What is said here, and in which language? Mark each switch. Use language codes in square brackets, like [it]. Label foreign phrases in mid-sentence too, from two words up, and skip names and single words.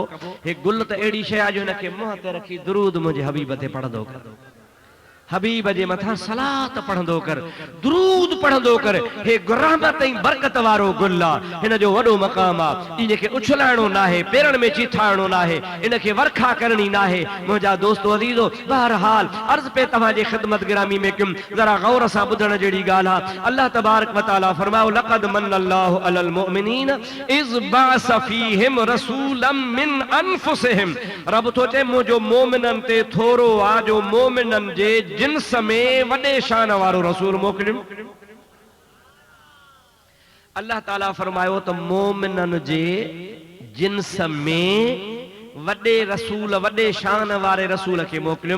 [sd] हे गुल त अहिड़ी शइ आहे जो हिनखे मुंहं ते रखी दुरूद मुंहिंजे हबीब ते पढ़ंदो कर, हबीब जे मथां सलात पढ़ंदो कर, दुरूद पढ़ंदो कर। हे रहमत ऐं बरकत वारो गुल आहे, हिन जो वॾो मक़ाम आहे। इनखे उछलाइणो नाहे, पेरनि में चीथाइणो नाहे, इनखे वरखा करणी नाहे। मुंहिंजा दोस्तो अज़ीज़ो, बहरहाल अर्ज़ पे तव्हांजे ख़िदमत गिरामी में कयुमि, ज़रा गौर सां ॿुधण जहिड़ी ॻाल्हि आहे। अल्लाह [ar] تبارك و تعالى [sd] फरमायो [ar] لقد من الله على المؤمنين إذ بعث فيهم رسولا من أنفسهم. [sd] रब थो चए मुंहिंजो मोमिननि ते थोरो आहे जो मोमिननि जे जिन्स में वॾे शान वारो रसूल मोकिलियो। अल्लाह ताला फरमायो त मोमिननि जे जिन्स में वॾे रसूल, वॾे शान वारे रसूल खे मोकिलियो।